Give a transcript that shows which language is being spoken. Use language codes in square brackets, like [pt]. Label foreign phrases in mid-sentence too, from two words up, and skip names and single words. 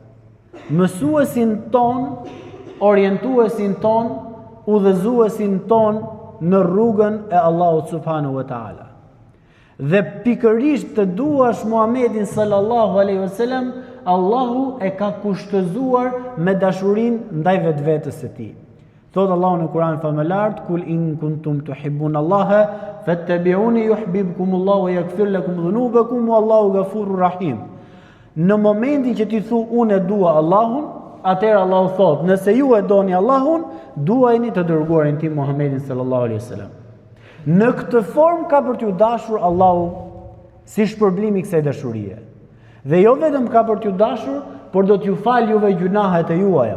[sq] Mësuesin ton, orientuesin ton, udhëzuesin ton në rrugën e Allahut [ar] سبحانه وتعالى. [sq] Dhe pikërisht të duash Muhamedin [ar] صلى الله عليه وسلم, [sq] Allahu e ka kushtëzuar me dashurinë ndaj vetvetes së tij. Thot Allahu në Kur'an famëlart, [ar] قل إن كنتم تحبون الله فاتبعوني يحببكم الله ويغفر لكم ذنوبكم والله غفور رحيم. [sq] Në momentin që ti thu unë e dua Allahun, atëherë Allahu thot, nëse ju e doni Allahun, duajini të dërguarin tim Muhammedin [ar] صلى الله عليه وسلم. [sq] Në këtë formë ka për t'ju dashur Allahu si shpërblim i kësaj dashurie. Dhe jo vetëm ka për t'ju dashur, por do t'ju fal juve gjunahet e juaja.